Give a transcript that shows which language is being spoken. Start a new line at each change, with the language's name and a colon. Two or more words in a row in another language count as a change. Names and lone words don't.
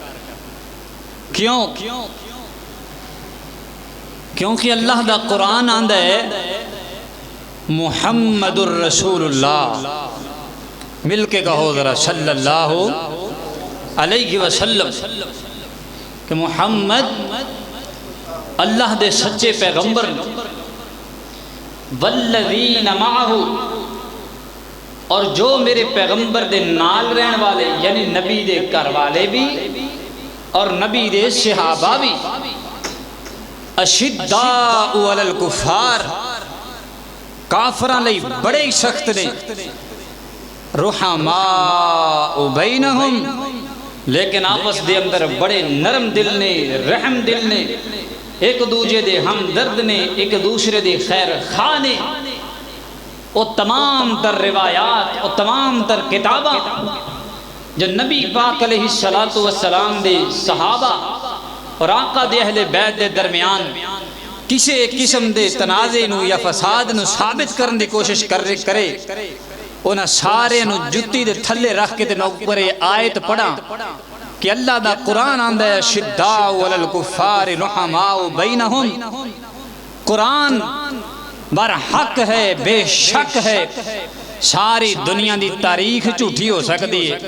Punjabi: کیونکہ اللہ دا قرآن آندہ ہے
Arabic: محمد الرسول اللہ
Punjabi: مل کے کہو ذرا
Arabic: صلی اللہ علیہ وسلم
Punjabi: کہ محمد اللہ دے سچے پیغمبر
Arabic: والذین معہ
Punjabi: اور جو میرے پیغمبر دے نال رہن والے یعنی نبی دے گھر والے بھی اور نبی دے صحابہ بھی
Arabic: اشداء علی الکفار
Punjabi: کافران لئی بڑے سخت نے
Arabic: رحماء بینہم
Punjabi: لیکن آپس دے اندر بڑے نرم دل نے رحم دل نے ایک دوجے دے ہمدرد نے ایک دوسرے دے خیر خواہ نے وہ تمام تر روایات وہ تمام تر کتابہ جو نبی پاک علیہ السلام دے صحابہ اور آقا دے اہل بیت دے درمیان کسی ایک قسم دے تنازع نو یا فساد نو ثابت کرن دی کوشش کرے انہاں سارے نو جتی دے تھلے رکھ کے تے نوکر آیت پڑھا کہ اللہ دا قرآن آندہ ہے
Arabic: شداء علی الکفار رحماء بینہم
Punjabi: قرآن بر حق ہے بے شک ہے ساری دنیا دی تاریخ جھوٹی ہو سکتی ہے